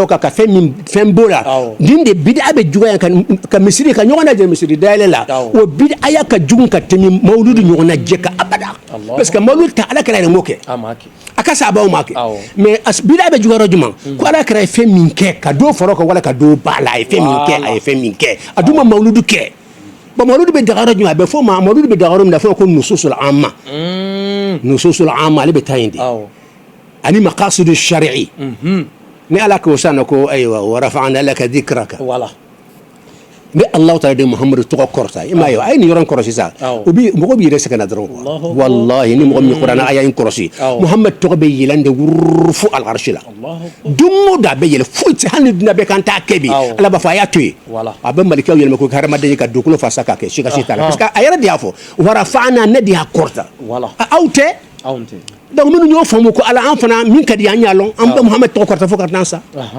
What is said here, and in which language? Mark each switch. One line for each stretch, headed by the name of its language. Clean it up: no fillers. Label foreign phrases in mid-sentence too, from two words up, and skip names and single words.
Bambara: o kan ka fɛn b'o la nin de bida bɛ juguya ka misiri ka ɲɔgɔn lajɛ misiri dayɛlɛ la o bida ya ka jugu ka tɛmɛ mawuludu ɲɔgɔn lajɛ ka abada
French: parce que
Bambara: mawuludu ta alakira yɛrɛ m'o kɛ a ka sababu ma kɛ mais bida bɛ juguya yɔrɔ jumɛn ko alakira ye fɛn min kɛ ka dɔ fara o kan wala ka dɔ b'a la a ye fɛn min kɛ a dun ma mawuludu kɛ bon mawuludu bɛ daga yɔrɔ jumɛn a bɛ fɔ ma mawuludu bɛ daga yɔrɔ min na fɛn ko
Arabic: النصوص العامة النصوص العامة
Bambara: ale bɛ taa yen de ani
Arabic: مقاصد الشرع
Bambara: ni ala ko sanna ko ayiwa
Arabic: ورفعنا لك ذكرك
Bambara: wala ni Allah ta de Muhammadu tɔgɔ kɔrɔta i m'a ye a ye nin yɔrɔ kɔrɔsi sisan o bi mɔgɔ b'i yɛrɛ sɛgɛn na dɔrɔn wallahi ni mɔgɔ min kuranna a y'a in kɔrɔsi Muhammad tɔgɔ bɛ yɛlɛn de wururu fo al-arshi la don o don a bɛ yɛlɛ foyi tɛ hali ni dunan bɛɛ kan t'a kɛ bi ala b'a fɔ a y'a to yen a bɛ malikaw yɛlɛma ko hadamaden ye ka dugukolo fasa k'a kɛ si ka si t'a la
French: parce que
Bambara: a yɛrɛ de y'a fɔ
Arabic: ورفعنا
Bambara: ne de y'a kɔrɔta aw tɛ donc minnu y'o faamu ko ala an fana min ka di an y'a lɔn an bɛ Muhammad tɔgɔ kɔrɔta fo ka taa sa